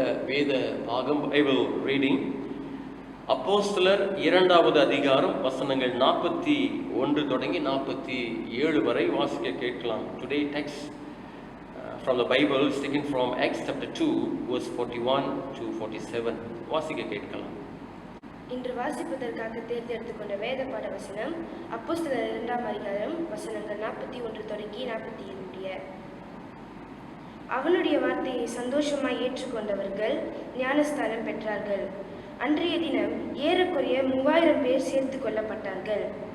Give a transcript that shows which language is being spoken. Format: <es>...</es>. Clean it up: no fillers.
<ta>வேத பாகம் Bible reading அப்போஸ்தலர் 2வது அதிகாரம் வசனங்கள் 41 தொடங்கி 47 வரை வாசிக்க கேட்கலாம்.</ta> <en>Today text from the Bible is taken from Acts chapter 2 verse 41 to 47.</en> <ta>வாசிக்க கேட்கலாம். இன்று வாசிப்பதற்காக தேர்ந்தெடுத்துக் கொண்ட வேத பாட வசனம் அப்போஸ்தலர் 2ஆம் அதிகாரம் வசனங்கள் 41 தொடங்கி 47. அவனுடைய வார்த்தையை சந்தோஷமாய் ஏற்றுக்கொண்டவர்கள் ஞானஸ்தானம் பெற்றார்கள். அன்றைய தினம் ஏறக்குறைய 3000 பேர் சேர்த்து கொள்ளப்பட்டார்கள்.</ta>